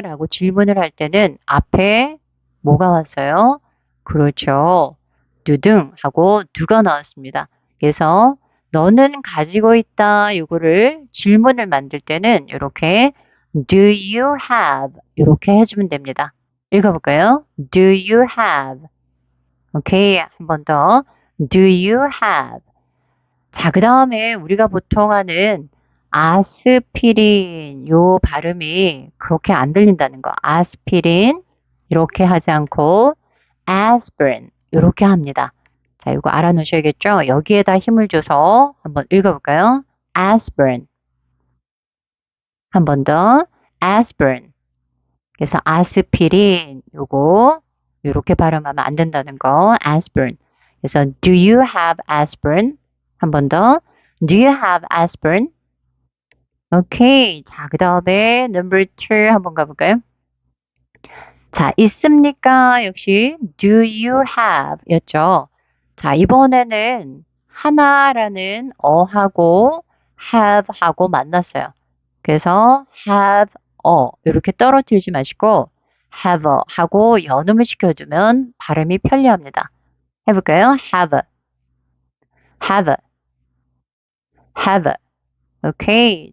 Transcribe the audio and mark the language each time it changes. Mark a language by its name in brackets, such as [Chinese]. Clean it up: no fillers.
[Korean] 라고 질문을 할 때는 앞에 뭐가 왔어요? 그렇죠. 누등 하고 두가 나왔습니다. 그래서 너는 가지고 있다. 이거를 질문을 만들 때는 이렇게 do you have 이렇게 해주면 됩니다. 읽어볼까요? [English] do you have 오케이. [Korean] 한 번 더. [English] do you have [Korean] 자, 그 다음에 우리가 보통 하는 아스피린 요 발음이 그렇게 안 들린다는 거. 아스피린 이렇게 하지 않고 aspirin 이렇게 합니다. 자, 이거 알아놓으셔야겠죠? 여기에다 힘을 줘서 한번 읽어볼까요? aspirin 한 번 더 aspirin 그래서 아스피린 요거 이렇게 발음하면 안 된다는 거. [English] aspirin 그래서 do you have aspirin [Korean] 한 번 더. [English] Do you have aspirin? 오케이. [Korean] 자, 그 다음에 number 2 한번 가볼까요? 자, 있습니까? 역시 do you have 였죠. 자, 이번에는 하나라는 어하고 have 하고 만났어요. 그래서 have a 이렇게 떨어뜨리지 마시고 have a 하고 연음을 시켜주면 발음이 편리합니다. 해볼까요? [English] have, have, have. 오케이.